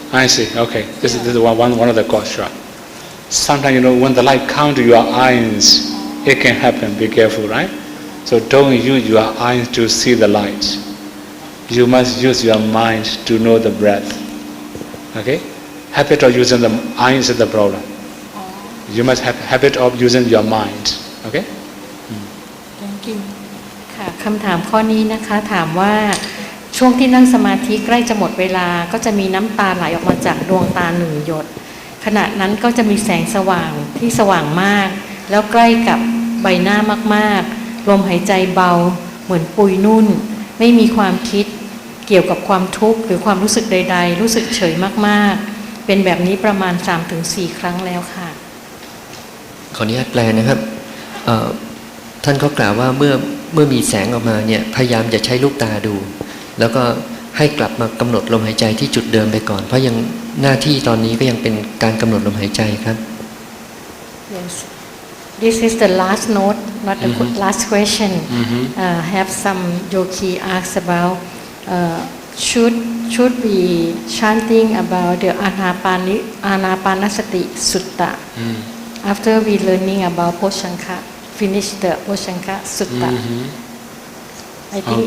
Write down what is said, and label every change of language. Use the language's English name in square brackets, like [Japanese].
[English] I see okay this is one of the cause sure sometimes when the light comes to your eyes it can happen be careful right so don't use your eyes to see the light you must use your mind to know the breath okay habit of using the eyes is the problem you must have habit of using your mind okay thank you [Thai] ค่ะ คำถามข้อนี้นะคะถามว่าช่วงที่นั่งสมาธิใกล้จะหมดเวลาก็จะมีน้ำตาไหลออกมาจากดวงตาหนึ่งหยดขณะนั้นก็จะมีแสงสว่างที่สว่างมากแล้วใกล้กับใบหน้ามากๆลมหายใจเบาเหมือนปุยนุ่นไม่มีความคิดเกี่ยวกับความทุกข์หรือความรู้สึกใดๆรู้สึกเฉยมากๆเป็นแบบนี้ประมาณ 3-4 ครั้งแล้วค่ะ ขออนุญาตแปลนะครับท่านก็กล่าวว่าเมื่อมีแสงออกมาเนี่ยพยายามจะใช้ลูกตาดู แล้วก็ให้กลับมากำหนดลมหายใจที่จุดเดิมไปก่อนเพราะยังหน้าที่ตอนนี้ก็ยังเป็นการกำหนดลมหายใจครับ [English] Yes this is the last note not the last question have some yogi asked about should we chanting about the Anapanasati Sutta after we learning about Poshanka finish the Poshanka Sutta I think